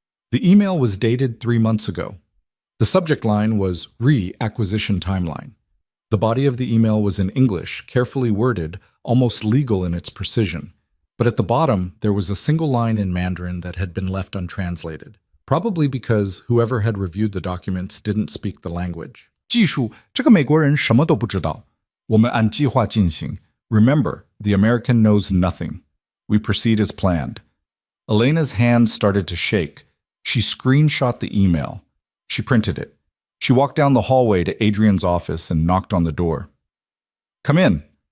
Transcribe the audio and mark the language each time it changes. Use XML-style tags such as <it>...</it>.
<en>The email was dated 3 months ago. The subject line was Re-Acquisition Timeline. The body of the email was in English, carefully worded, almost legal in its precision. But at the bottom, there was a single line in Mandarin that had been left untranslated, probably because whoever had reviewed the documents didn't speak the language.</en> <zh>技术，这个美国人什么都不知道。我们按计划进行.</zh> <en>Remember, the American knows nothing. We proceed as planned. Elena's hand started to shake. She screenshot the email. She printed it. She walked down the hallway to Adrian's office and knocked on the door. Come in.</en>